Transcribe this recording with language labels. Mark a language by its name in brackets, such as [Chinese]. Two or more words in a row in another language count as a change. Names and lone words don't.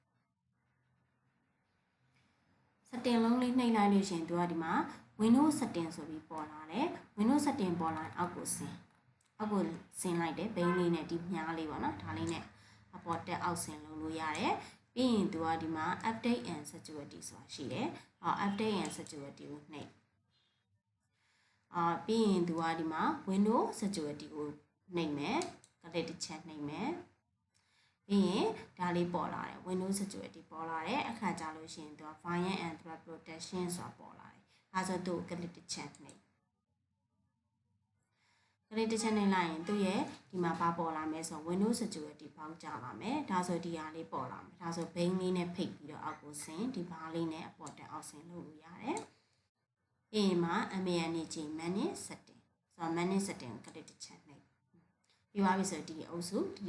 [Burmese] setting လုံးလေးနှိပ်လိုက်လို့ရှိရင်သူကဒီမှာ [English] Windows setting [Burmese] ဆိုပြီးပေါ်လာတယ် [English] Windows setting [Burmese] ပေါ်လာရင်အောက်ကိုဆင်းလိုက်တယ်ဘိန်းလေးနဲ့ဒီမြားလေးပေါ့နော်ဒါလေးနဲ့အပေါ်တက်အောက်ဆင်းလုပ်လို့ရတယ်ပြီးရင်သူကဒီမှာ [English] update and security [Burmese] ဆိုတာရှိတယ် [English] update and security [Burmese] ကိုနှိပ် ပြီးရင်သူကဒီမှာ [English] Windows security [Burmese] ကိုနှိပ်မယ် click တစ်ချက်နှိပ်မယ်ပြီးရင်ဒါလေးပေါ်လာတယ် [English] Windows security [Burmese] ပေါ်လာတယ်အခါကြလို့ရှိရင်သူက [English] virus and threat protection [Burmese] ဆိုတာပေါ်လာတယ်အဲဆိုသူ့ကို click တစ်ချက်နှိပ်တစ်ချက်နေလိုက်ရင်သူရဲ့ဒီမှာဘာပေါ်လာမလဲဆိုတော့ [English] Windows Security [Burmese] ပေါက်ကြ ပါမယ်ဒါဆိုဒီဟာလေးပေါ်လာမယ်ဒါဆိုဘိန်းလေးနဲ့ဖိတ်ပြီးတော့အောက်ကိုဆင်းဒီဘားလေးနဲ့အပေါ်တက်အောက်ဆင်းလုပ်လို့ရတယ်ပြီးရင်မှာ [English] manage setting [Burmese] ဆိုတော့ [English] manage setting [Burmese] ကို click တစ်ချက်နှိပ်ပြီးသွားပြီဆိုတော့ဒီအုပ်စုဒီ